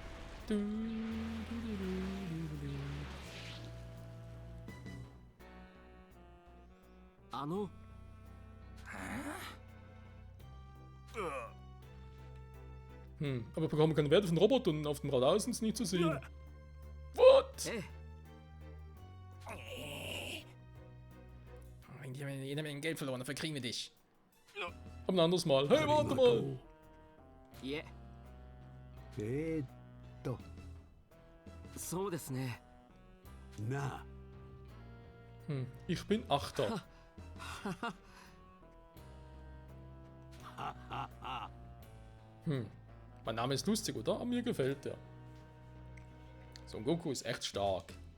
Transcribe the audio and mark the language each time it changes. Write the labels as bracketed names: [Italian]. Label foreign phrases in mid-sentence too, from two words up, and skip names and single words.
[German] Aber wir bekommen keine Werte von Robotern auf dem Radhaus ist nicht zu sehen. What? Jeder Menge Geld verloren, dafür kriegen wir dich. Aber ein anderes Mal. Hey, warte mal! [Japanese] Yeah. そうですね。 [German] Na. Ich bin Achter. Mein Name ist lustig, oder? Aber mir gefällt der. Son Goku ist echt stark.